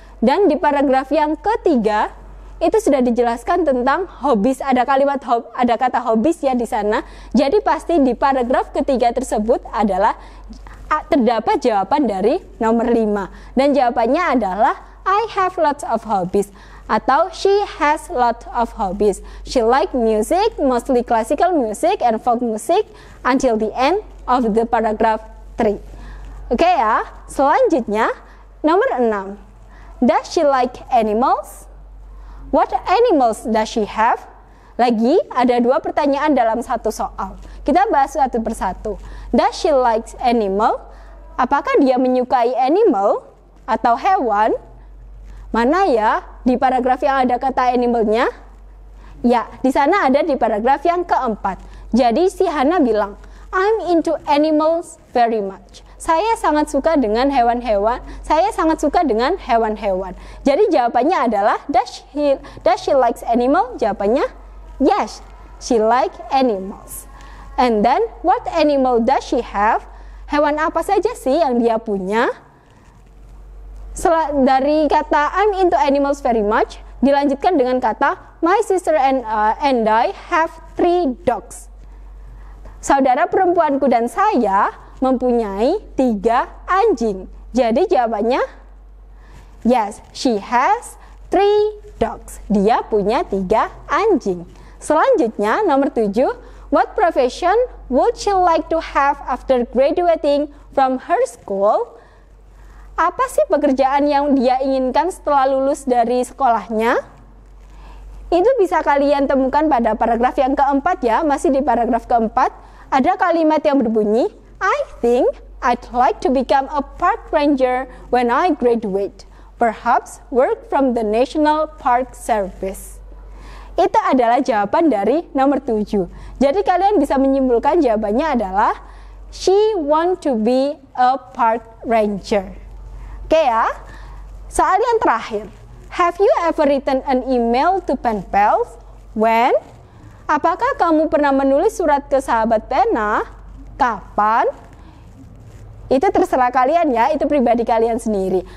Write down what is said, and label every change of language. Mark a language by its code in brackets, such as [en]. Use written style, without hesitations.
[id] Dan di paragraf yang ketiga itu sudah dijelaskan tentang hobbies. Ada kata hobbies ya di sana. Jadi pasti di paragraf ketiga tersebut adalah terdapat jawaban dari nomor 5. Dan jawabannya adalah [en] I have lots of hobbies. Atau she has lot of hobbies. She like music, mostly classical music and folk music until the end of the paragraph 3. [id] Oke ya, selanjutnya nomor 6. [en] Does she like animals? What animals does she have? [id] Lagi ada 2 pertanyaan dalam satu soal. Kita bahas satu persatu. [en] Does she like animal? [id] Apakah dia menyukai animal atau hewan? Mana ya di paragraf yang ada kata animalnya? Ya, di sana ada di paragraf yang keempat. Jadi si Hana bilang, [en] I'm into animals very much. [id] Saya sangat suka dengan hewan-hewan. Saya sangat suka dengan hewan-hewan. Jadi jawabannya adalah [en] does she likes animal? Jawabannya yes, she like animals. And then what animal does she have? [id] Hewan apa saja sih yang dia punya? Dari kata [en] I'm into animals very much [id] dilanjutkan dengan kata [en] my sister and I have 3 dogs. [id] Saudara perempuanku dan saya mempunyai 3 anjing. Jadi jawabannya [en] yes, she has 3 dogs. [id] Dia punya 3 anjing. Selanjutnya nomor [en] 7, what profession would she like to have after graduating from her school? [id] Apa sih pekerjaan yang dia inginkan setelah lulus dari sekolahnya? Itu bisa kalian temukan pada paragraf yang keempat ya. Masih di paragraf keempat ada kalimat yang berbunyi [en] I think I'd like to become a park ranger when I graduate. Perhaps work from the National Park Service. [id] Itu adalah jawaban dari nomor 7. Jadi kalian bisa menyimpulkan jawabannya adalah [en] she want to be a park ranger. [id] Oke ya, soal yang terakhir. [en] Have you ever written an email to pen pals? When? [id] Apakah kamu pernah menulis surat ke sahabat pena? Kapan? Itu terserah kalian ya, itu pribadi kalian sendiri.